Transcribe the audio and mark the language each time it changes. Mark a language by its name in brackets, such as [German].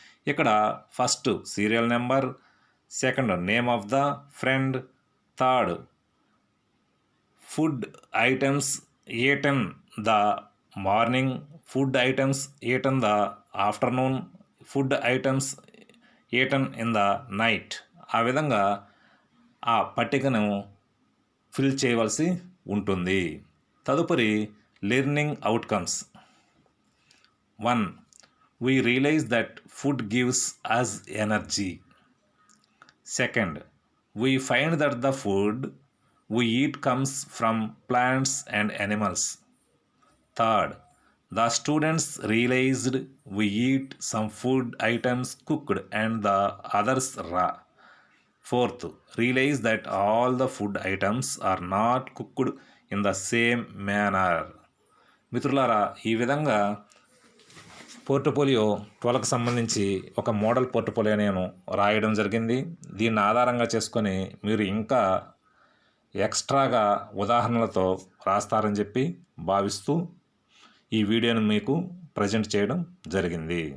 [English] ఇక్కడ first serial number, 2 name of the friend, 3 food items eaten the morning, food items eaten the afternoon, food items eaten in the night. [Telugu] ఆ విధంగా ఆ పట్టికను fill చేయవలసి ఉంటుంది. తదుపరి learning outcomes. [English] 1. We realize that food gives us energy. Second, we find that the food we eat comes from plants and animals. Third, the students realized we eat some food items cooked and the others raw. Fourth, realize that all the food items are not cooked in the same manner. [Telugu] మిత్రులారా, ఈ విధంగా portfolio 12కి సంబంధించి ఒక model portfolio నేను రాయడం జరిగింది. దీన్ని ఆధారంగా చేసుకొని మీరు ఇంకా ఎక్స్ట్రాగా ఉదాహరణలతో రాస్తారని చెప్పి భావిస్తూ ఈ వీడియోను మీకు ప్రజెంట్ చేయడం జరిగింది.